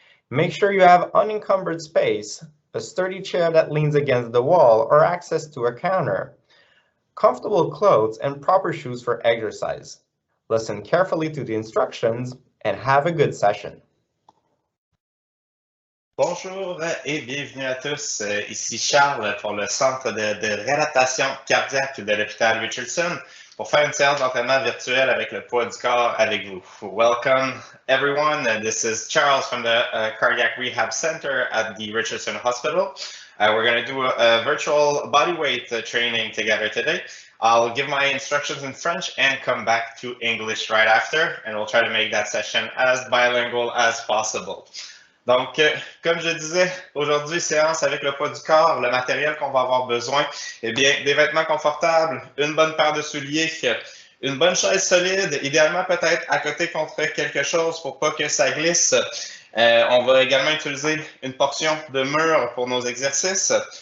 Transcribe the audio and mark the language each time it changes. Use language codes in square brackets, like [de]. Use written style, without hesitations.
[en] Make sure you have unencumbered space, a sturdy chair that leans against the wall or access to a counter, comfortable clothes and proper shoes for exercise. Listen carefully to the instructions and have a good session. [fr] Bonjour et bienvenue à tous. Ici Charles pour le Centre de réadaptation cardiaque de l'hôpital Richardson pour faire une séance d'entraînement virtuel avec le poids du corps avec vous. [en] Welcome everyone. This is Charles from the Cardiac Rehab Center at the Richardson Hospital. We're going to do a virtual bodyweight training together today. I'll give my instructions in French and come back to English right after, and we'll try to make that session as bilingual as possible. [fr] Donc, comme je disais, aujourd'hui, séance avec le poids du corps, le matériel qu'on va avoir besoin, eh bien, des vêtements confortables, une bonne paire de souliers, une bonne chaise solide, idéalement peut-être à côté contre quelque chose pour pas que ça glisse. On va également utiliser une portion de mur pour nos exercices.